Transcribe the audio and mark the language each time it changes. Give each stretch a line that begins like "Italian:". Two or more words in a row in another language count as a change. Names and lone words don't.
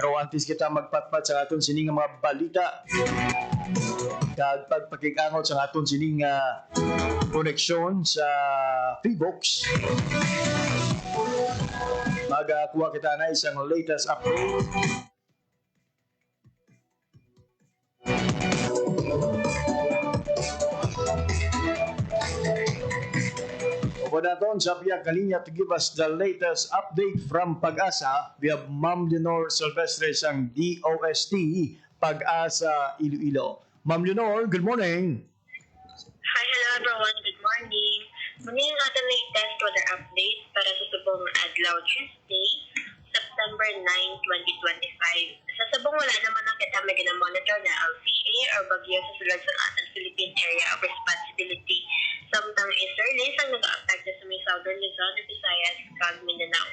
Hiligaynon: Pero antes kita magpatpat sa aton sining mga balita kag pagpakigangot sa aton sining koneksyon sa Fivox, magakuha kita na isang latest update. Opo naton sa
English: Pia Kalinya to give us the latest update from Pag-asa. We have Ma'am Leonor Silvestre sang DOST Pag-asa Iloilo. Ma'am Leonor, good morning. Hi, hello everyone. Good morning.
Filipino: Muna yung ating
English: latest weather update
Filipino: para sa
Hiligaynon: subong adlaw
Filipino: Tuesday, September 9, 2025.
Hiligaynon: Sa subong wala naman ang kita may ginamonitor na LCA or bagyo sa sulod sa ating Philippine Area of Responsibility. Samtang easterlies ang nag-affect sa may southern Luzon, Visayas, kag Mindanao.